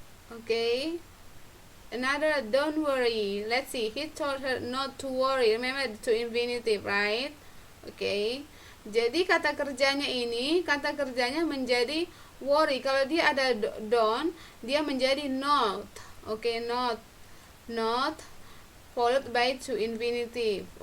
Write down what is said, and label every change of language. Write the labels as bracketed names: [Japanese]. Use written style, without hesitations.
[English] Okay. Another, don't worry. Let's see. He told her not to worry. Remember to infinitive, right? Okay. [Indonesian] Jadi kata kerjanya ini, kata kerjanya menjadi worry. Kalau dia ada don't, dia menjadi not. [English] Okay, not followed by to infinitive.